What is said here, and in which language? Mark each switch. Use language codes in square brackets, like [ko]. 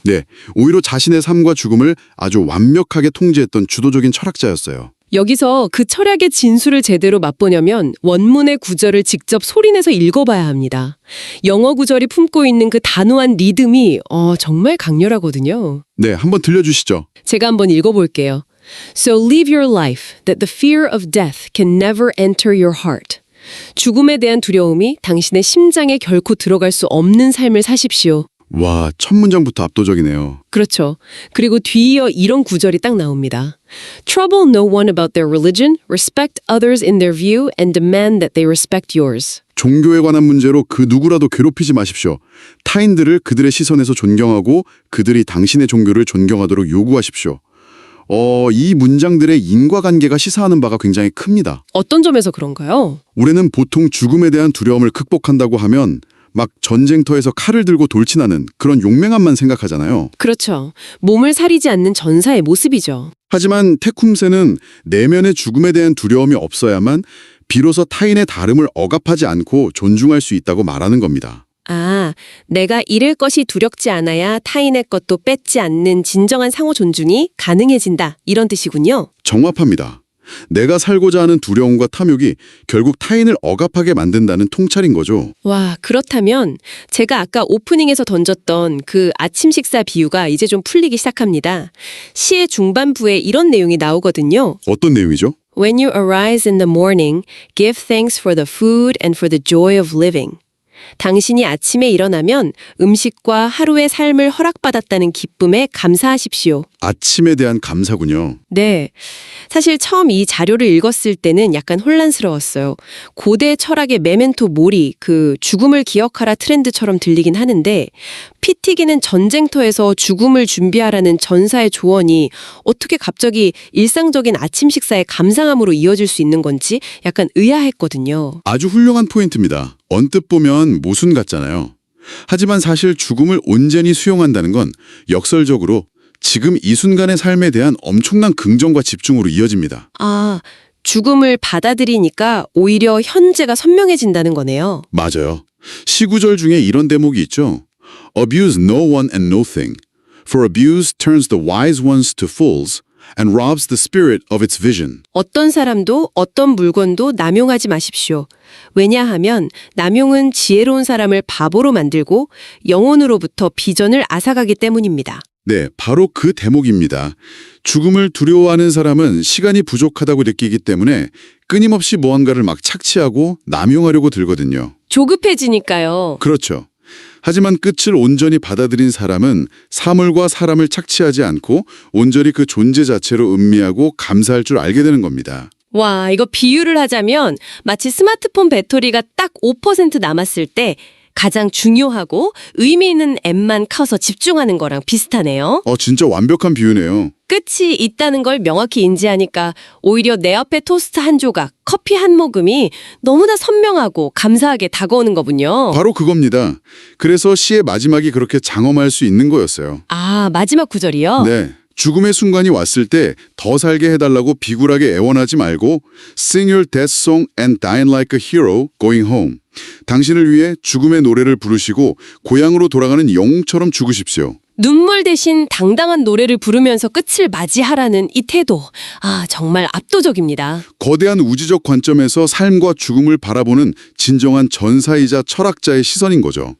[ko] 네, 오히려 자신의 삶과 죽음을 아주 완벽하게 통제했던 주도적인 철학자였어요. 여기서 그 철학의 진수를 제대로 맛보려면 원문의 구절을 직접 소리내서 읽어봐야 합니다. 영어 구절이 품고 있는 그 단호한 리듬이 정말 강렬하거든요. 네, 한번 들려주시죠. 제가 한번 읽어볼게요. [en] So live your life that the fear of death can never enter your heart. [ko] 죽음에 대한 두려움이 당신의 심장에 결코 들어갈 수 없는 삶을 사십시오. 와, 첫 문장부터 압도적이네요. 그렇죠. 그리고 뒤이어 이런 구절이 딱 나옵니다. [en] Trouble no one about their religion, respect others in their view, and demand that they respect yours. [ko] 종교에 관한 문제로 그 누구라도 괴롭히지 마십시오. 타인들을 그들의 시선에서 존경하고 그들이 당신의 종교를 존경하도록 요구하십시오. 이 문장들의 인과관계가 시사하는 바가 굉장히 큽니다. 어떤 점에서 그런가요? 우리는 보통 죽음에 대한 두려움을 극복한다고 하면 막 전쟁터에서 칼을 들고 돌진하는 그런 용맹함만 생각하잖아요. 그렇죠. 몸을 사리지 않는 전사의 모습이죠. 하지만 테쿰세는 내면의 죽음에 대한 두려움이 없어야만 비로소 타인의 다름을 억압하지 않고 존중할 수 있다고 말하는 겁니다. 아, 내가 잃을 것이 두렵지 않아야 타인의 것도 뺏지 않는 진정한 상호 존중이 가능해진다. 이런 뜻이군요. 정확합니다. 내가 살고자 하는 두려움과 탐욕이 결국 타인을 억압하게 만든다는 통찰인 거죠. 와, 그렇다면 제가 아까 오프닝에서 던졌던 그 아침 식사 비유가 이제 좀 풀리기 시작합니다. 시의 중반부에 이런 내용이 나오거든요. 어떤 내용이죠? [en] When you arise in the morning, give thanks for the food and for the joy of living. [ko] 당신이 아침에 일어나면 음식과 하루의 삶을 허락받았다는 기쁨에 감사하십시오. 아침에 대한 감사군요. 네. 사실 처음 이 자료를 읽었을 때는 약간 혼란스러웠어요. 고대 철학의 메멘토 모리, 그 죽음을 기억하라 트렌드처럼 들리긴 하는데 피 튀기는 전쟁터에서 죽음을 준비하라는 전사의 조언이 어떻게 갑자기 일상적인 아침 식사의 감상함으로 이어질 수 있는 건지 약간 의아했거든요. 아주 훌륭한 포인트입니다. 언뜻 보면 모순 같잖아요. 하지만 사실 죽음을 온전히 수용한다는 건 역설적으로 지금 이 순간의 삶에 대한 엄청난 긍정과 집중으로 이어집니다. 아, 죽음을 받아들이니까 오히려 현재가 선명해진다는 거네요. 맞아요. 시구절 중에 이런 대목이 있죠. [en] Abuse no one and no thing, for abuse turns the wise ones to fools and robs the spirit of its vision. [ko] 어떤 사람도 어떤 물건도 남용하지 마십시오. 왜냐하면 남용은 지혜로운 사람을 바보로 만들고 영혼으로부터 비전을 앗아가기 때문입니다. 네, 바로 그 대목입니다. 죽음을 두려워하는 사람은 시간이 부족하다고 느끼기 때문에 끊임없이 무언가를 막 착취하고 남용하려고 들거든요. 조급해지니까요. 그렇죠. 하지만 끝을 온전히 받아들인 사람은 사물과 사람을 착취하지 않고 온전히 그 존재 자체로 음미하고 감사할 줄 알게 되는 겁니다. 와, 이거 비유를 하자면 마치 스마트폰 배터리가 딱 5% 남았을 때 가장 중요하고 의미 있는 앱만 커서 집중하는 거랑 비슷하네요. 진짜 완벽한 비유네요. 끝이 있다는 걸 명확히 인지하니까 오히려 내 앞에 토스트 한 조각, 커피 한 모금이 너무나 선명하고 감사하게 다가오는 거군요. 바로 그겁니다. 그래서 시의 마지막이 그렇게 장엄할 수 있는 거였어요. 아, 마지막 구절이요? 네. 죽음의 순간이 왔을 때 더 살게 해달라고 비굴하게 애원하지 말고 [en] Sing your death song and dine like a hero going home. [ko] 당신을 위해 죽음의 노래를 부르시고 고향으로 돌아가는 영웅처럼 죽으십시오. 눈물 대신 당당한 노래를 부르면서 끝을 맞이하라는 이 태도. 아, 정말 압도적입니다. 거대한 우주적 관점에서 삶과 죽음을 바라보는 진정한 전사이자 철학자의 시선인 거죠.